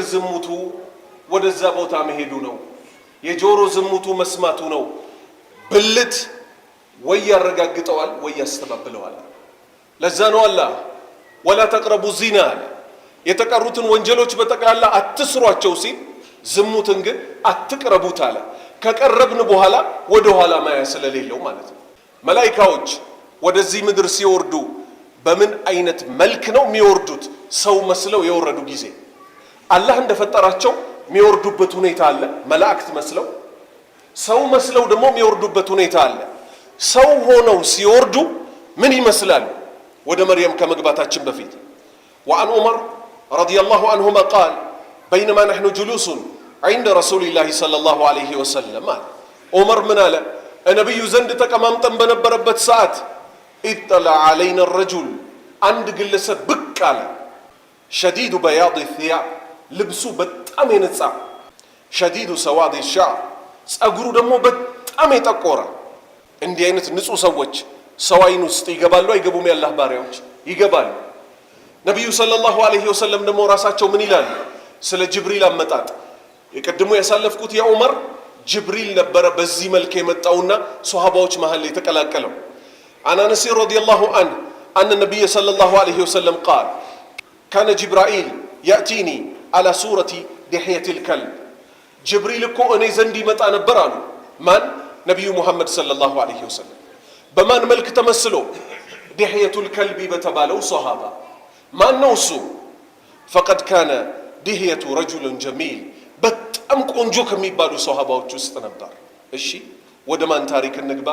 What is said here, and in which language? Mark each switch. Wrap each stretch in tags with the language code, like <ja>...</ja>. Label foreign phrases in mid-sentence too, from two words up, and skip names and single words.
<am>ዝሙቱ ወደዛ ቦታ መሄዱ ነው። የጆሮ ዝሙቱ መስማቱ ነው። ብልት ወይ ያረጋግጠዋል ወይ ያስተባብለዋል። ለዛ ነው አላህ</am> <ar>ولا تقربوا الزنا</ar> <am>አለ። የተቀሩትን ወንጀሎች በጠቅላላ አትስሯቸው ሲል ዝሙትን ግን አትቅረቡት አለ። ከቀረብን በኋላ ወደ ኋላ ማያ ስለሌለው ማለት ነው። መላኢካዎች ወደዚህ ምድር ሲወርዱ በምን አይነት መልክ ነው የሚወርዱት? ሰው መስለው የወረዱ ጊዜ አላህ እንደፈጠራቸው የሚወርዱበት ሁኔታ አለ። መላእክት መስለው ሰው መስለው ደግሞ የሚወርዱበት ሁኔታ አለ። ሰው ሆነው ሲወርዱ ምን ይመስላሉ? ወደ መርየም ከመግባታችን በፊት</am> <ar>وعن عمر رضي الله عنهما قال بينما نحن جلوس عند رسول الله صلى الله عليه وسلم عمر من قال النبي زند</ar> <am>ተቀማምጠን በነበረበት ሰዓት</am> <ar>اطلع علينا الرجل</ar> <am>አንድ ግለሰብ ብቅ አለ።</am> <ar>شديد بياض الثياب</ar> <am>ልብሱ በጣም የነጻ</am> <ar>شديد سواد الشعر</ar> <am>ጸጉሩ ደግሞ በጣም የጠቆረ። እንዲህ አይነት ንጹህ ሰዎች ሰው አይን ውስጥ ይገባሉ አይገቡም? ያላህ ባሪያዎች ይገባሉ። ነብዩ</am> <ar>صلى الله عليه وسلم</ar> <am>ደግሞ ራሳቸው ምን ይላሉ ስለ ጅብሪል አመጣጥ? የቀድሞ ያሳለፍኩት የዑመር ጅብሪል ነበረ በዚህ መልክ የመጣውና ሷሃባዎች መሃል የተቀላቀለው።</am> <ar>عن انس رضي الله عنه ان النبي صلى الله عليه وسلم قال كان جبرائيل ياتيني على صوره دحيه الكلب</ar> <am>ጅብሪል እኮ እኔ ዘንድ ይመጣ ነበር አሉ። ማን? ነብዩ ሙሐመድ</am> <ar>صلى الله عليه وسلم።</ar> <am>በማን መልክ ተመስሎ? ዲህየቱል ከልቢ በተባለው ሷሃባ። ማን ነው እሱ?</am> <ar>فقد كان دحية رجلا جميلا</ar> <am>በጣም ቆንጆ ከሚባሉ ሷሃባዎች ውስጥ ነበር። እሺ ወደ ማን ታሪክ እንግባ?</am>